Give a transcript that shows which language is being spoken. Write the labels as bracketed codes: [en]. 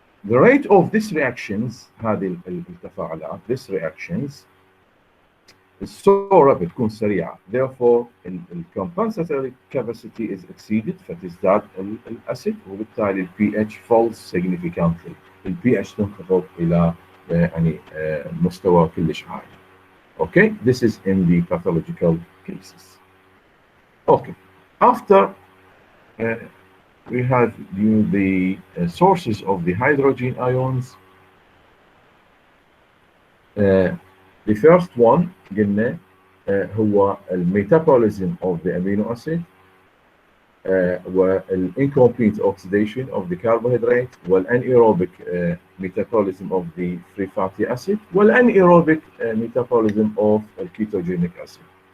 [en] The rate of these reactions [ar] هذه التفاعلات [en] this reactions is so rapid [ar] تكون سريعة. [en] Therefore the compensatory capacity is exceeded [ar] فتزداد الأسيد وبالتالي ال [en] pH falls significantly. [ar] ال pH تنخفض إلى يعني مستوى كلش عالي. [en] Okay, this is in the pathological cases. Okay, after we have the sources of the hydrogen ions. The first one [ar] قلنا هو الميتابوليزم [en] of the amino acid والincomplete oxidation of the carbohydrate والanaerobic metabolism of the free fatty acid والanaerobic metabolism of the ketogenic acid.